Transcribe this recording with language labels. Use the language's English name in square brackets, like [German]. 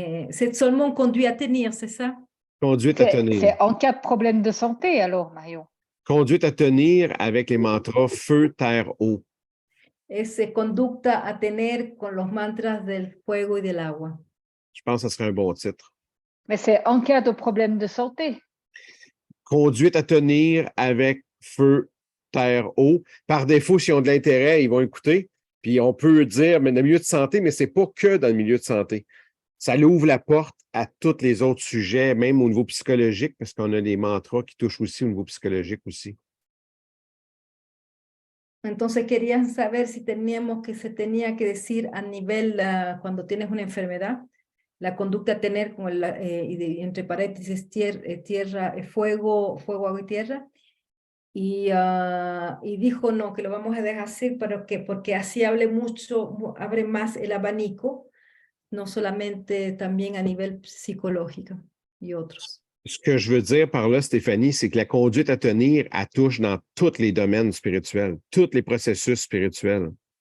[French] C'est seulement conduit à tenir, c'est ça? Conduite à tenir. C'est en cas de problème de santé, alors, Marion. Conduite à tenir avec les mantras feu, terre, eau. [Spanish] Es conducta a tener con los mantras del fuego y del agua. [French] Je pense que ce serait un bon titre. Mais c'est en cas de problème de santé. Conduite à tenir avec feu, terre, eau. Par défaut, s'ils ont de l'intérêt, ils vont écouter. Puis on peut dire, mais dans le milieu de santé, mais ce n'est pas que dans le milieu de santé. Ça ouvre la porte à tous les autres sujets, même au niveau psychologique, parce qu'on a des mantras qui touchent aussi au niveau psychologique aussi. [Spanish] Entonces querían saber si se tenía que decir a nivel, cuando tienes una enfermedad, la conducta a tener con entre paréntesis tierra, fuego, agua y tierra. Y dijo no, que lo vamos a dejar así, pero porque así abre más el abanico, no solamente también a nivel psicológico y otros. [French] Ce que je veux dire par là, Stéphanie, c'est que la conduite à tenir, elle touche dans tous les domaines spirituels, tous les processus spirituels.